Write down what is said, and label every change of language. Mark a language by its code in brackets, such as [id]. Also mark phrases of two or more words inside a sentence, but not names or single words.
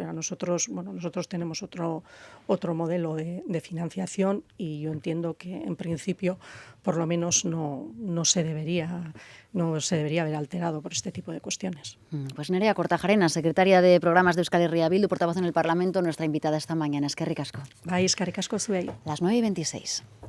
[es] Pero nosotros tenemos otro modelo de financiación y yo entiendo que en principio por lo menos no se debería haber alterado por este tipo de cuestiones. Pues Nerea Kortajarena, secretaria de Programas de Euskal Herria Bildu, portavoz en el Parlamento, nuestra invitada esta mañana. [eu] Eskerrik asko. Bai, eskerrik asko zuei. [es] Las 9:26.